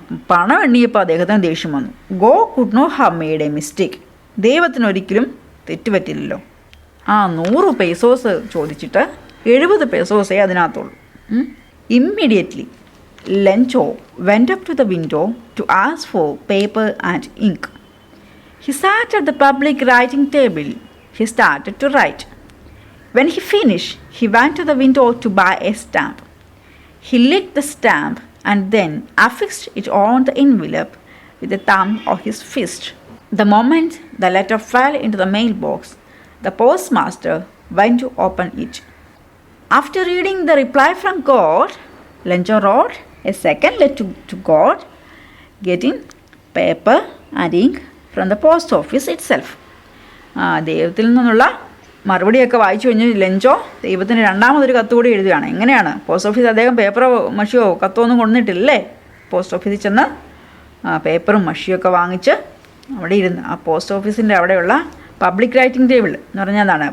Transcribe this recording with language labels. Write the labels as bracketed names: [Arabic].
[Malayalam] പണം എണ്ണിയപ്പോൾ അദ്ദേഹത്തിന് ദേഷ്യം വന്നു. [English] God could not have made a mistake. [Malayalam] ദൈവത്തിനൊരിക്കലും തെറ്റുപറ്റില്ലല്ലോ. 100 പേസോസ് ചോദിച്ചിട്ട് 70 പേസോസേ അതിനകത്തുള്ളൂ. [English] Immediately, Lencho went up to the window to ask for paper and ink. He sat at the public writing table. He started to write. When he finished, he went to the window to buy a stamp. He licked the stamp and then affixed it on the envelope with the thumb of his fist. The moment the letter fell into the mailbox, the postmaster went to open it. After reading the reply from God, Lencho wrote a second letter to God, getting paper and ink from the post office itself. [Malayalam] ദൈവത്തിൽ നിന്നുള്ള മറുപടിയൊക്കെ വായിച്ചു കഴിഞ്ഞ് Lencho ദൈവത്തിന് രണ്ടാമതൊരു കത്ത് കൂടി എഴുതുകയാണ്. എങ്ങനെയാണ്? പോസ്റ്റ് ഓഫീസ് അദ്ദേഹം പേപ്പറോ മഷിയോ കത്തോ ഒന്നും കൊണ്ടുവന്നിട്ടില്ലേ? പോസ്റ്റ് ഓഫീസിൽ ചെന്ന് പേപ്പറും മഷിയൊക്കെ വാങ്ങിച്ച് അവിടെ ഇരുന്ന് ആ പോസ്റ്റ് ഓഫീസിൻ്റെ അവിടെയുള്ള പബ്ലിക് റൈറ്റിംഗ് ടേബിൾ എന്ന് പറഞ്ഞാൽ എന്താണ്?